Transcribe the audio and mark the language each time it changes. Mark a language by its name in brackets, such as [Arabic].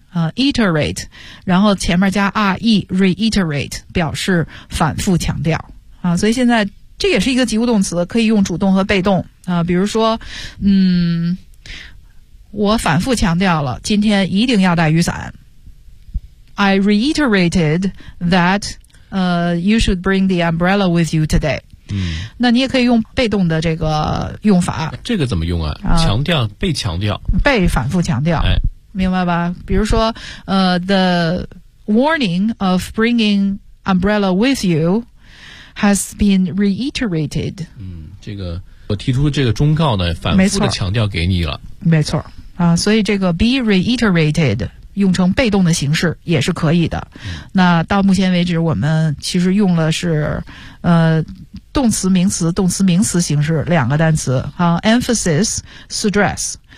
[Chinese] iterate, 然后前面加 re-iterate, 表示反复强调。所以现在这也是一个及物动词，可以用主动和被动。比如说我反复强调了今天一定要带雨伞。 [English] I reiterated that, you should bring the umbrella with you today. [Chinese] 那你也可以用被动的这个用法。这个怎么用啊？强调，被强调。被反复强调。明白吧，比如说 [English] the warning of bringing umbrella with you has been reiterated. [Chinese] 这个我提出这个忠告呢，反复的强调给你了。没错。所以这个 be reiterated, 用成被动的形式也是可以的。那到目前为止我们其实用了是动词名词动词名词形式两个单词啊 ,emphasis, stress。